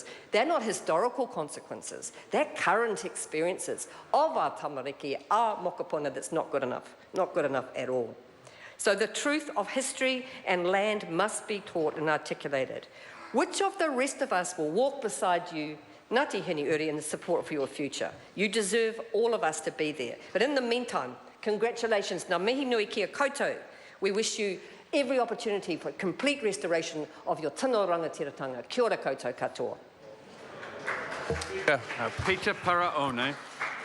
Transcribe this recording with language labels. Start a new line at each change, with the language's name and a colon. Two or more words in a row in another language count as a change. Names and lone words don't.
English: They're not historical consequences. They're current experiences of our tamariki, our mokopuna, that's not good enough at all. So the truth of history and land must be taught and articulated. Which of the rest of us will walk beside you, Ngāti Hineuri, in the support for your future? You deserve all of us to be there. But in the meantime, Congratulations.
Māori: Ngā mihi nui kia koutou.
English: We wish you every opportunity for complete restoration of your
Māori: tino rangatiratanga. Kia ora koutou katoa. Peter Paraone.